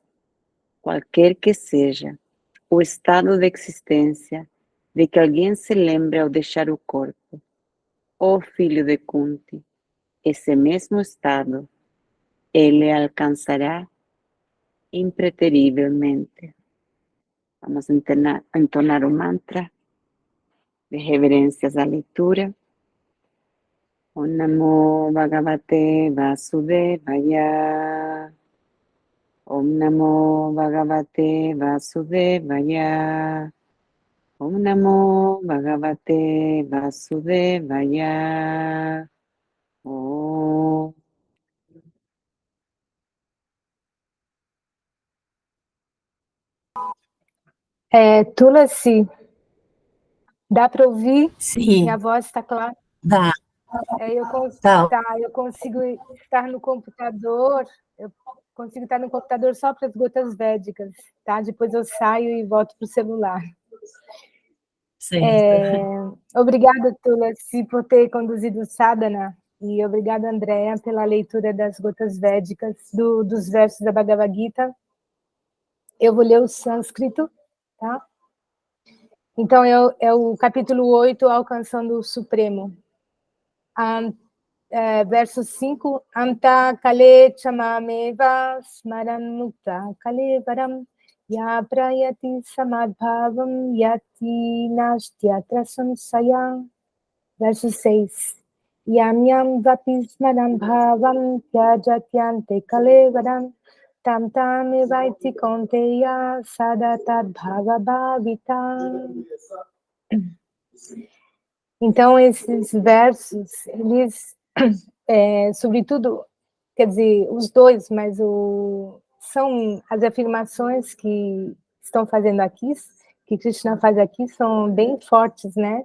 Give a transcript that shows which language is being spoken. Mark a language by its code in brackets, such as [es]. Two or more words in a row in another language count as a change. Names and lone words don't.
[pt] Qualquer que seja o estado de existência de que alguém se lembre ao deixar o corpo, ó filho de Kunti, esse mesmo estado ele alcançará impreterivelmente. Vamos entonar o mantra de reverências à leitura. [sa] Om Namo Bhagavate Vasudevaya. Om Namo Bhagavate Vasudevaya. Om Namo Bhagavate Vasudevaya. Om. [pt] Tulasi, dá para ouvir? Sim. Minha voz está clara? Dá. Eu consigo estar no computador, só para as gotas védicas, tá? Depois eu saio e volto para o celular. Obrigada, Tulasi, por ter conduzido o sadhana, e obrigada, Andréa, pela leitura das gotas védicas, dos versos da Bhagavad Gita. Eu vou ler o sânscrito, tá? Então, é o capítulo 8, Alcançando o Supremo. Verso 5, [sa] Anta kale chamameva smaran mukta kalevaram ya prayati samadbhavam yati nastyatra samsaya. Verso 6, Yam yam vapi smaran bhavam tyajatyante kalevaram tam tam evaiti konteya sadatad bhava bhavitam. [pt] Então, esses versos, eles, sobretudo, quer dizer, os dois, mas são as afirmações que estão fazendo aqui, que Krishna faz aqui, são bem fortes, né?